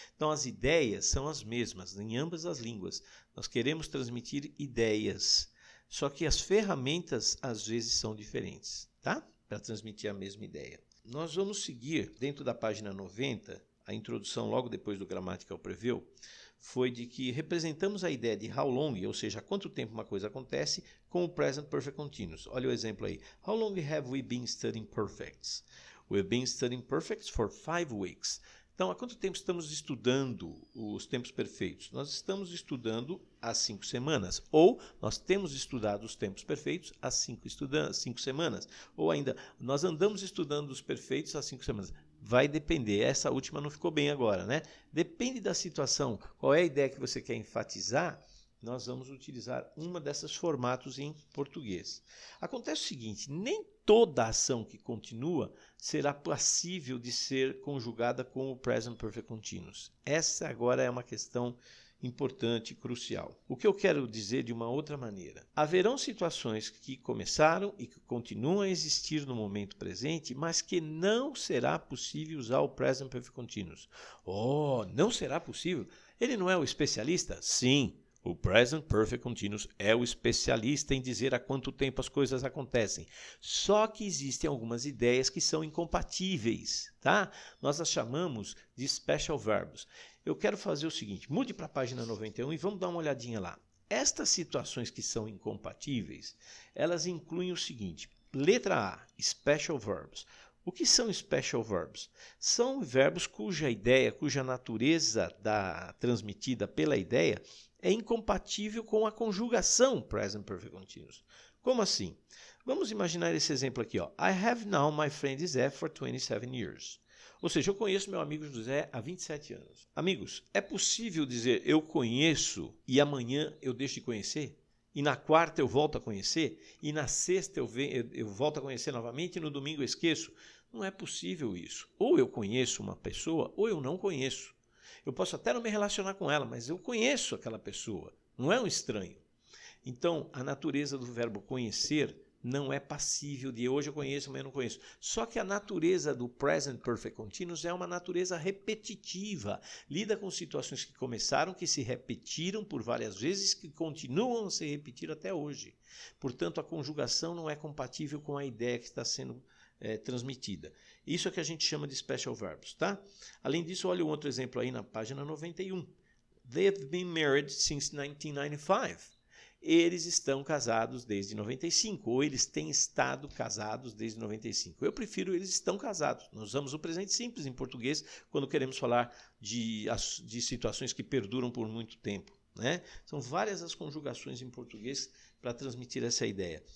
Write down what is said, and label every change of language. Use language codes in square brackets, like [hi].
[pt] Então, as ideias são as mesmas em ambas as línguas. Nós queremos transmitir ideias, só que as ferramentas, às vezes, são diferentes, tá? Para transmitir a mesma ideia. Nós vamos seguir, dentro da página 90, a introdução logo depois do Grammatical Preview, foi de que representamos a ideia de how long, ou seja, há quanto tempo uma coisa acontece, com o Present Perfect Continuous. Olha o exemplo aí. [en] How long have we been studying perfects? We've been studying perfects for 5 weeks. [pt] Então, há quanto tempo estamos estudando os tempos perfeitos? Nós estamos estudando há 5 semanas. Ou nós temos estudado os tempos perfeitos há 5 semanas. Ou ainda, nós andamos estudando os perfeitos há 5 semanas. Vai depender, essa última não ficou bem agora, né? Depende da situação, qual é a ideia que você quer enfatizar, nós vamos utilizar uma desses formatos em português. Acontece o seguinte, nem toda ação que continua será passível de ser conjugada com o Present Perfect Continuous. Essa agora é uma questão importante e crucial. O que eu quero dizer de uma outra maneira? Haverão situações que começaram e que continuam a existir no momento presente, mas que não será possível usar o Present Perfect Continuous. Oh, não será possível? Ele não é o especialista? Sim. O Present Perfect Continuous é o especialista em dizer há quanto tempo as coisas acontecem. Só que existem algumas ideias que são incompatíveis, tá? Nós as chamamos de special verbs. Eu quero fazer o seguinte, mude para a página 91 e vamos dar uma olhadinha lá. Estas situações que são incompatíveis, elas incluem o seguinte, letra A, special verbs. O que são special verbs? São verbos cuja ideia, cuja natureza transmitida pela ideia é incompatível com a conjugação Present Perfect Continuous. Como assim? Vamos imaginar esse exemplo aqui. Ó. [en] I have known my friend José for 27 years. [pt] Ou seja, eu conheço meu amigo José há 27 anos. Amigos, é possível dizer eu conheço e amanhã eu deixo de conhecer? E na quarta eu volto a conhecer? E na sexta eu volto a conhecer novamente e no domingo eu esqueço? Não é possível isso. Ou eu conheço uma pessoa ou eu não conheço. Eu posso até não me relacionar com ela, mas eu conheço aquela pessoa. Não é um estranho. Então, a natureza do verbo conhecer não é passível de hoje eu conheço, amanhã eu não conheço. Só que a natureza do Present Perfect Continuous é uma natureza repetitiva. Lida com situações que começaram, que se repetiram por várias vezes, que continuam a se repetir até hoje. Portanto, a conjugação não é compatível com a ideia que está sendo transmitida. Isso é que a gente chama de special verbs, tá? Além disso, olha um outro exemplo aí na página 91. [en] They have been married since 1995. [pt] Eles estão casados desde 95, ou eles têm estado casados desde 95. Eu prefiro eles estão casados. Nós usamos o presente simples em português quando queremos falar de situações que perduram por muito tempo, né? São várias as conjugações em português para transmitir essa ideia.